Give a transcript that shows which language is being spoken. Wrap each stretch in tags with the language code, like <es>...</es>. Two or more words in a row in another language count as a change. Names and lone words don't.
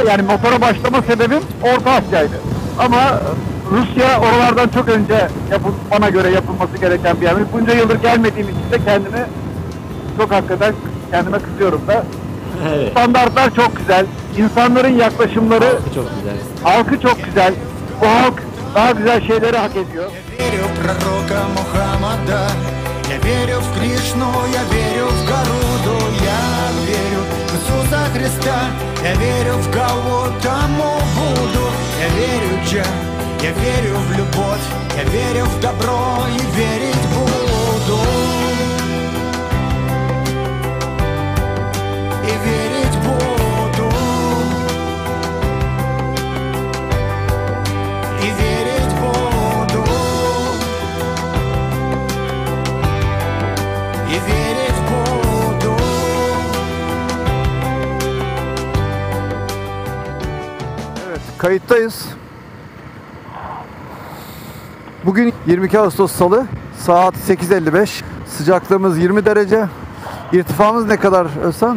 <tr>Yani motora başlama sebebim Orta Asya'ydı. Ama Rusya oralardan çok önce bana göre yapılması gereken bir yer. Bunca yıldır gelmediğim için de kendime kızıyorum da. Evet. Standartlar çok güzel. İnsanların yaklaşımları, Halkı çok güzel. halkı çok güzel. Bu halk daha güzel şeyleri hak ediyor.</tr> <ru>Я верю в пророка Мухаммада, я верю в Кришну, я верю в Гаруду, я верю в Иисуса Христа, я верю в Гаутаму Будду, я верю в Джа, я верю в любовь, я верю в добро и верить буду. И верить буду. И верить буду. И верить буду.</ru> <tr>Evet, kayıttayız. Bugün 22 Ağustos Salı, saat 8:55. Sıcaklığımız 20 derece. İrtifamız ne kadar Özkan?</tr>